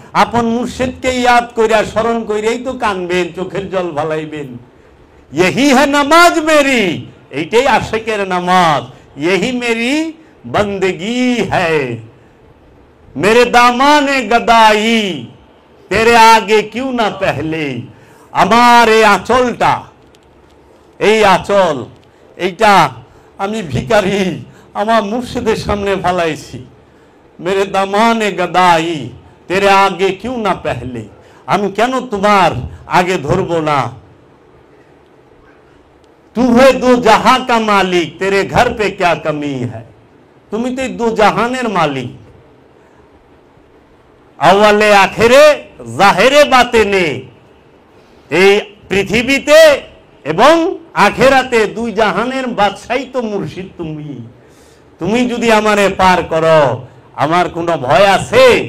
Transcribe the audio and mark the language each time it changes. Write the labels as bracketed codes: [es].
[bn] আপন মুর্শিদকে ইয়াদ কইরা স্মরণ কইরাই তো কানবেন, চোখের জল ভালাইবেন। [hi] यही है नमाज मेरी, [bn] এইটাই আশিকের নামাজ। [hi] यही मेरी बंदगी है, मेरे दामाने गदाई, तेरे आगे क्यों ना पहले। [bn] আমার এই আঁচলটা, এই আঁচল, এইটা আমি ভিখারি আমার মুর্শিদের সামনে ফালাইছি। [hi] मेरे दामाने गदाई, तेरे आगे क्यों ना पहले, [bn] আমি কেন তোমার আগে ধরবো না। [hi] तू है दो जहां का मालिक, तेरे घर पे क्या कमी है। [bn] তুমি তো দু জাহানের মালিক। আওয়ালে আখেরে, জাহেরে বাতেনে, এই পৃথিবীতে এবং আখেরাতে দুই জাহানের বাদশাই তো মুর্শিদ তুমি। তুমি যদি আমারে পার করো, আমার কোনো ভয় আছে?